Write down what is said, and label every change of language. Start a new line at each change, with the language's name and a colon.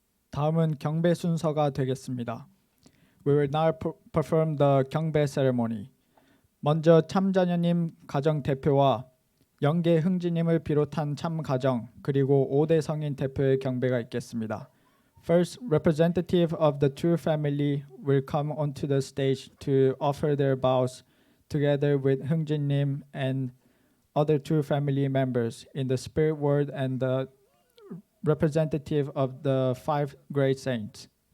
Korean: 다음은 경배 순서가 되겠습니다.
English: We will now perform the 경배 ceremony.
Korean: 먼저 참자녀님 가정 대표와 영계 흥지님을 비롯한 참 가정 그리고 5대 성인 대표의 경배가 있겠습니다.
English: First, representative of the True Family will come onto the stage to offer their vows together with 흥진님 and other True Family members in the spirit world and the representative of the 5 great saints.